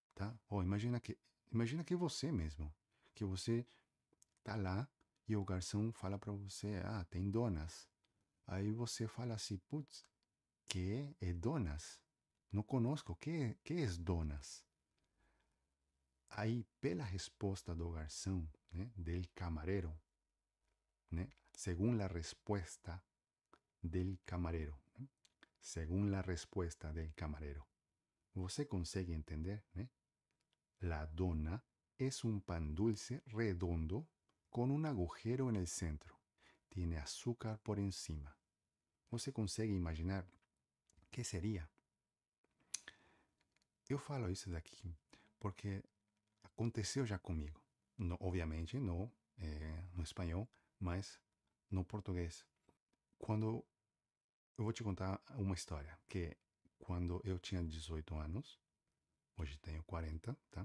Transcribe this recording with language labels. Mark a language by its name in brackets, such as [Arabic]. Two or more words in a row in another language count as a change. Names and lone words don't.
[Portuguese] Imagina que Imagina que você mesmo, que você tá lá e o garçom fala para você, ah, tem donas. Aí você fala assim, putz, que é donas? Não conosco, que é donas? Aí, pela resposta do garçom, né, [Spanish] del camarero, né, según la respuesta del camarero, né, según la respuesta del camarero, [Portuguese] você consegue entender, né? [Spanish] La dona es un pan dulce redondo con un agujero en el centro. Tiene azúcar por encima. [Portuguese] Você consegue imaginar que seria? Eu falo isso daqui porque aconteceu já comigo. No, obviamente, não no espanhol, mas no português. Quando eu vou te contar uma história, que quando eu tinha 18 anos, hoje tenho 40, tá?